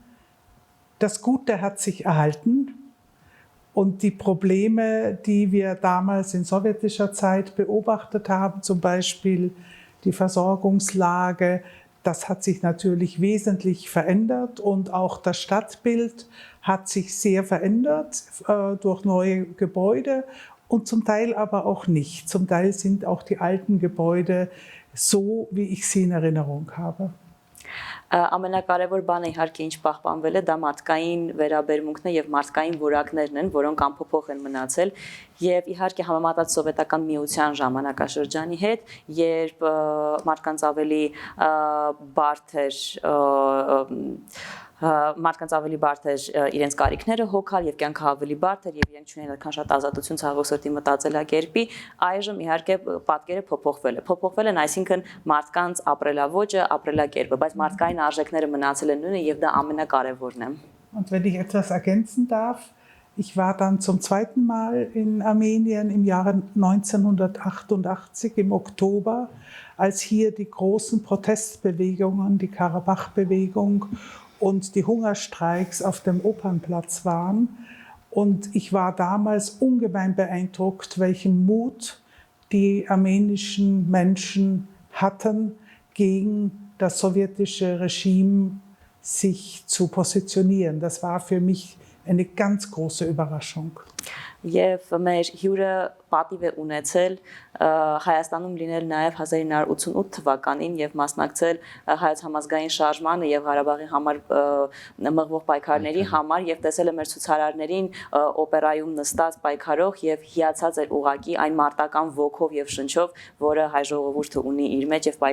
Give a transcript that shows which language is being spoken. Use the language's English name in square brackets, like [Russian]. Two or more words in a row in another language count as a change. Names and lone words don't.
[German] Das Gute hat sich erhalten. Und die Probleme, die wir damals in sowjetischer Zeit beobachtet haben, zum Beispiel die Versorgungslage, das hat sich natürlich wesentlich verändert und auch das Stadtbild hat sich sehr verändert durch neue Gebäude und zum Teil aber auch nicht. Zum Teil sind auch die alten Gebäude so, wie ich sie in Erinnerung habe. [Armenian] Ամենակարևոր բանը իհարկե ինչ պահպանվել է, դա մարդկային վերաբերմունքն է եւ մարդկային որակներն են, որոնք անփոփոխ են մնացել եւ իհարկե համեմատած սովետական միության ժամանակաշրջանի հետ, երբ մարդկանց ավելի բարդ էր մարդկանց ավելի բարդ էր իրենց կարիքները հոգալ եւ կյանքը ավելի բարդ էր եւ իրենք չունեն այդքան շատ ազատություն ցավոք սրտի մտածելակերպի, այժմ իհարկե պատկերը փոփոխվել են, այսինքն մարդկանց ապրելաոճը, ապրելակերպը, բայց մարդկային արժեքները մնացել են նույնը եւ դա ամենակարևորն է։ [German] Und wenn ich etwas ergänzen darf, ich war dann zum zweiten Mal in Armenien im Jahre 1988 im Oktober, als hier die großen Protestbewegungen, die Karabach-Bewegung und die Hungerstreiks auf dem Opernplatz waren. Und ich war damals ungemein beeindruckt, welchen Mut die armenischen Menschen hatten, gegen das sowjetische Regime sich zu positionieren. Das war für mich eine ganz große Überraschung. [Armenian] Եվ մեր հյուրը պատիվ է ունեցել Հայաստանում լինել նաև 1988 թվականին եւ մասնակցել հայոց համազգային շարժմանը եւ Ղարաբաղի համար մղվող պայքարների համար եւ տեսել է մեր ցուցարարներին օպերայում նստած պայքարող եւ հիացած էր ուղակի այն մարտական ոգով եւ շնչով, որը հայ ժողովուրդը ունի իր մեջ եւ